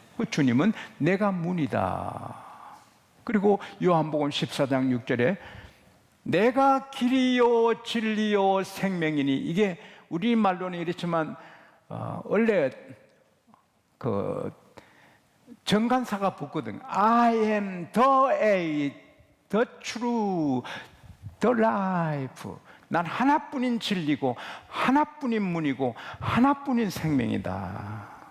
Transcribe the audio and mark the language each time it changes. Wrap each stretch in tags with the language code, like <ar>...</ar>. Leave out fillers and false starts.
<ko>주님은 내가 문이다. 그리고 요한복음 14장 6절에 내가 길이요 진리요 생명이니, 이게 우리말로는 이렇지만 원래 그 정관사가 붙거든.</ko> <en>I am the way, the true, the life.</en> <ko>난 하나뿐인 진리고 하나뿐인 문이고 하나뿐인 생명이다.</ko>